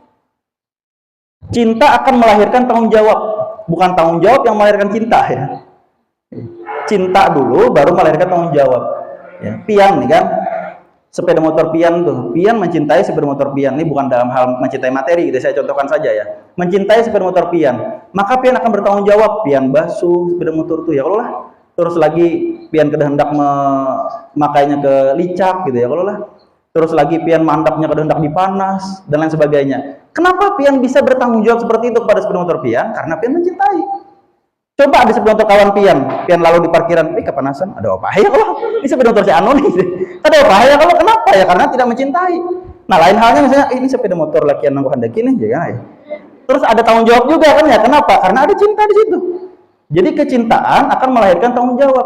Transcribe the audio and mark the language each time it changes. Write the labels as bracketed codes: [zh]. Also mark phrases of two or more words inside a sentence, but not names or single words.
[id] Cinta akan melahirkan tanggung jawab. Bukan tanggung jawab yang melahirkan cinta, ya. Cinta dulu, baru melahirkan tanggung jawab. Ya, Pian nih kan? Sepeda motor Pian tuh, Pian mencintai sepeda motor Pian. Ini bukan dalam hal mencintai materi, gitu. Saya contohkan saja ya. Mencintai sepeda motor Pian, maka Pian akan bertanggung jawab. [bjn] Pian basuh sepeda motor tuh ya, kalau lah. Terus lagi Pian kehendak memakainya ke licak, gitu ya, kalau lah. Terus lagi Pian mandapnya kehendak dipanas dan lain sebagainya. [id] Kenapa Pian bisa bertanggung jawab seperti itu kepada sepeda motor Pian? Karena Pian mencintai. Coba ada sepeda motor kawan Pian lalu di parkiran, kepanasan, ada apa ya kalau ini sepeda motor si Anu nih, ada apa ya kalau kenapa ya? Karena tidak mencintai. Nah, lain halnya misalnya ini sepeda motor lakian nangku hendak ini, ya kan? Terus ada tanggung jawab juga kan ya? Kenapa? Karena ada cinta di situ. Jadi kecintaan akan melahirkan tanggung jawab.